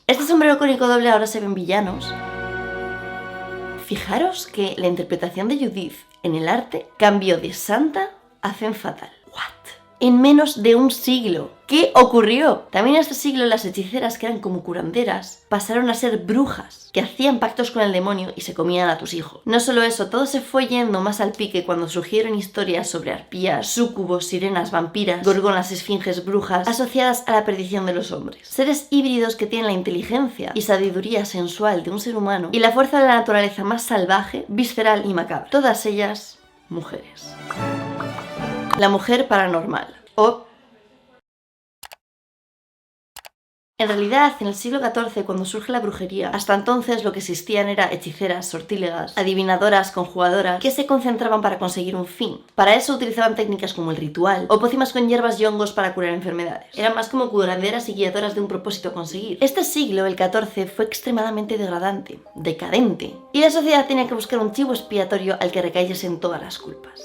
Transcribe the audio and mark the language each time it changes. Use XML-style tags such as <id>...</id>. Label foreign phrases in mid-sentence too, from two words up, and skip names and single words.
<es>Este sombrero cónico doble ahora se ve en villanos. Fijaros que la interpretación de Judith en el arte cambió de santa a</es> <fr>femme fatale.</fr> <es>En menos de un siglo. ¿Qué ocurrió? También en este siglo las hechiceras, que eran como curanderas, pasaron a ser brujas, que hacían pactos con el demonio y se comían a tus hijos. No solo eso, todo se fue yendo más al pique cuando surgieron historias sobre arpías, súcubos, sirenas, vampiras, gorgonas, esfinges, brujas, asociadas a la perdición de los hombres. Seres híbridos que tienen la inteligencia y sabiduría sensual de un ser humano y la fuerza de la naturaleza más salvaje, visceral y macabra. Todas ellas, mujeres. La mujer paranormal, o... En realidad, en el siglo XIV, cuando surge la brujería, hasta entonces lo que existían era hechiceras, sortílegas, adivinadoras, conjugadoras, que se concentraban para conseguir un fin. Para eso utilizaban técnicas como el ritual, o pócimas con hierbas y hongos para curar enfermedades. Eran más como curanderas y guiadoras de un propósito a conseguir. Este siglo, el XIV, fue extremadamente degradante, decadente, y la sociedad tenía que buscar un chivo expiatorio al que recayesen todas las culpas.</es>